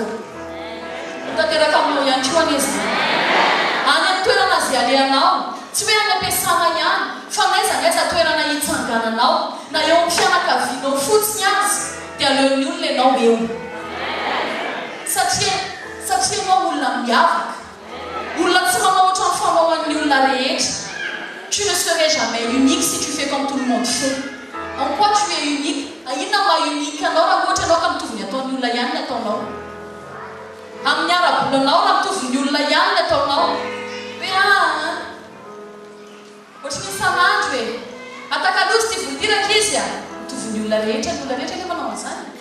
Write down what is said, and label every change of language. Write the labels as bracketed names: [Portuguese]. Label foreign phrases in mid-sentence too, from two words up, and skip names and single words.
[Malagasy] Tanteraka aminao ihany koa an'izy. Any amin'ny toerana izay alehanao, tsy hoe any ampiasana ihany, fa n'aiza toerana hitsangananao, na eo amin'ny fianakavianao fotsiny azy, dia aleon'ny olona ianao eo. Satria ianao olona miavaka. Olona tsy manao ohatran'ny fanaovan'ny olona rehetra. [French] Tu ne serais jamais unique si tu fais comme tout le monde fait. En quoi tu es unique? [Malagasy] Inona maha unique anao raha ohatra ianao ka mitovy ny ataon'ny olona ihany ny ataonao? Amin'ny ara-bolanao raha mitovy ny olona ihany ny ataonao? Hoe ohatran'ny isan'andro hoe atakaloha sy tia voadiraka izy mitovy ny olona rehetra nefa manao an'izany.